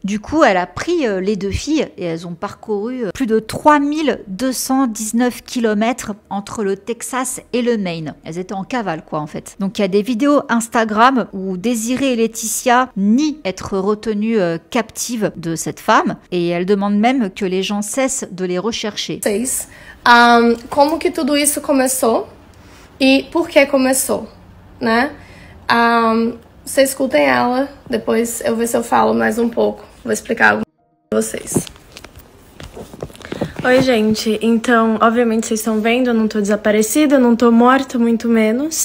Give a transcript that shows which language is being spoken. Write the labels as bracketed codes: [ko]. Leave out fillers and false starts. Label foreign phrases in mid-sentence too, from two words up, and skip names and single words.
[fr] Du coup, elle a pris les deux filles et elles ont parcouru plus de 3219 km entre le Texas et le Maine. Elles étaient en cavale, quoi, en fait. Donc il y a des vidéos Instagram où Désirée et Laetitia nient être retenues captives de cette femme et elles demandent même que les gens cessent de les rechercher. [pt] Como que tudo isso começou e por que começou? Né? Você escutem ela, depois eu ver se eu falo mais pouco. Vou explicar algo pra vocês. Oi, gente. Então, obviamente vocês estão vendo, eu não tô desaparecida, eu não tô morta, muito menos.